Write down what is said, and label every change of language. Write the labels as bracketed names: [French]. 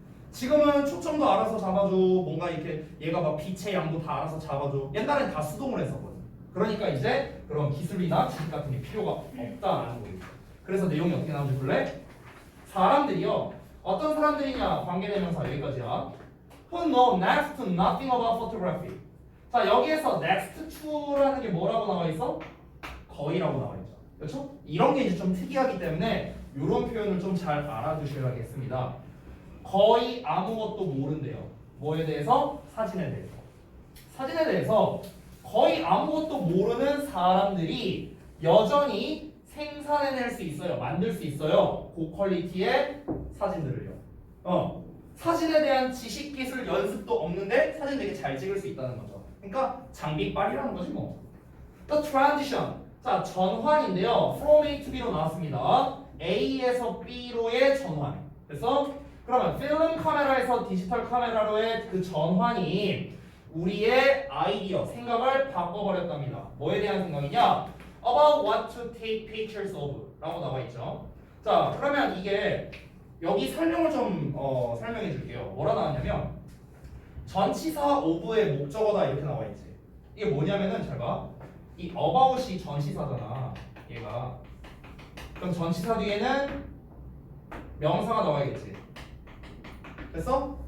[Korean] 지금은 초점도 알아서 잡아줘. 뭔가 이렇게 얘가 막 빛의 양도 다 알아서 잡아줘. 옛날엔 다 수동으로 했었거든. 그러니까 이제 그런 기술이나 지식 같은 게 필요가 없다라는 거예요. 그래서 내용이 어떻게 나오는지 볼래? 사람들이요. 어떤 사람들이냐? 관계대명사 여기까지야. [English] Who know next to nothing about photography. [Korean] 자, 여기에서 next to라는 게 뭐라고 나와 있어? 거의라고 나와 있죠. 그렇죠? 이런 게 이제 좀 특이하기 때문에 이런 표현을 좀 잘 알아두셔야겠습니다. 거의 아무것도 모른대요. 뭐에 대해서? 사진에 대해서. 사진에 대해서 거의 아무것도 모르는 사람들이 여전히 생산해낼 수 있어요. 만들 수 있어요. 고퀄리티의 사진들을요. 사진에 대한 지식 기술 연습도 없는데 사진 되게 잘 찍을 수 있다는 거죠. 그러니까 장비빨이라는 거지 뭐. [English] The transition. [Korean] 자, 전환인데요. [English] From A to B로 [Korean] 나왔습니다. A에서 B로의 전환. 그래서 그러면 필름 카메라에서 디지털 카메라로의 그 전환이 우리의 아이디어, 생각을 바꿔버렸답니다. 뭐에 대한 생각이냐? [English] About what to take pictures of [Korean] 라고 나와 있죠. 자, 그러면 이게 여기 설명을 좀 설명해 줄게요. 뭐라 나왔냐면 전치사 of의 목적어다 이렇게 나와 있지. 이게 뭐냐면은 잘 봐. 이 about이 전치사잖아. 얘가. 그럼 전치사 뒤에는 명사가 나와야겠지. 됐어?